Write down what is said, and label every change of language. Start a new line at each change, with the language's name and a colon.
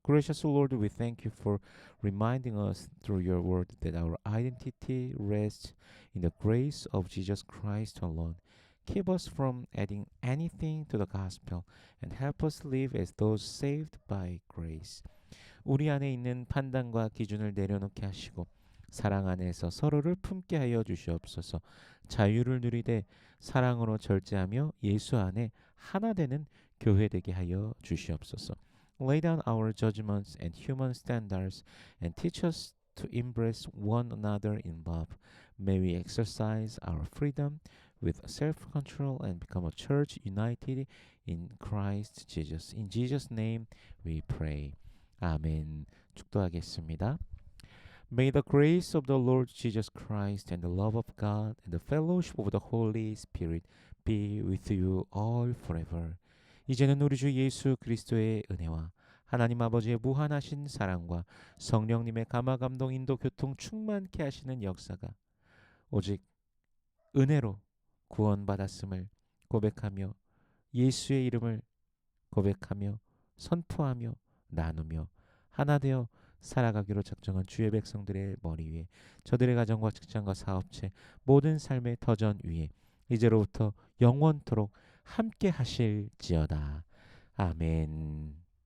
English: Gracious Lord, we thank you for reminding us through your word that our identity rests in the grace of Jesus Christ alone. Keep us from adding anything to the gospel and help us live as those saved by grace.
Korean: 우리 안에 있는 판단과 기준을 내려놓게 하시고 사랑 안에서 서로를 품게 하여 주시옵소서. 자유를 누리되 사랑으로 절제하며 예수 안에 하나 되는 교회 되게 하여 주시옵소서.
English: Lay down our judgments and human standards and teach us to embrace one another in love. May we exercise our freedom with self-control and become a church united in Christ Jesus. In Jesus' name we pray. 아멘.
Korean: 축도하겠습니다.
English: May the grace of the Lord Jesus Christ and the love of God and the fellowship of the Holy Spirit be with you all forever.
Korean: 이제는 우리 주 예수 그리스도의 은혜와 하나님 아버지의 무한하신 사랑과 성령님의 감화 감동 인도 교통 충만케 하시는 역사가 오직 은혜로 구원받았음을 고백하며 예수의 이름을 고백하며 선포하며 나누며 하나 되어 살아가기로 작정한 주의 백성들의 머리 위에 저들의 가정과 직장과 사업체 모든 삶의 터전 위에 이제로부터 영원토록 함께 하실지어다. 아멘.